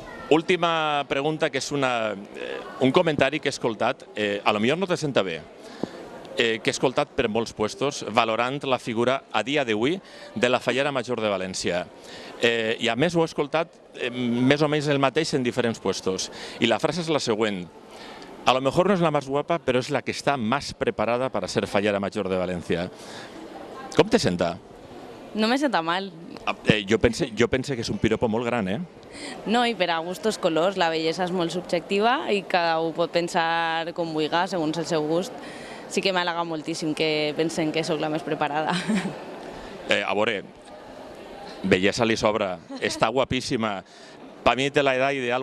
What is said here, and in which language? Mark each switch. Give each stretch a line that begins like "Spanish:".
Catalan: Última pregunta, que és un comentari que he escoltat, a lo millor no te senta bé, que he escoltat per molts puestos, valorant la figura a dia d'avui de la Fallera Major de València. I a més ho he escoltat més o menys el mateix en diferents puestos. I la frase és la següent.
Spanish: A lo mejor no es la más guapa, pero es la que está más preparada para ser Fallera Major de Valencia.
Catalan: Com te senta? No me senta mal. Jo pense que és un piropo molt gran, eh? No, i per a gustos colors, la bellesa és molt subjectiva i cada un pot pensar com vulgui, segons el seu gust. Sí que m'halaga moltíssim que pensen que sóc la més preparada. A veure, bellesa li sobra, està guapíssima. Per mi té l'edat ideal.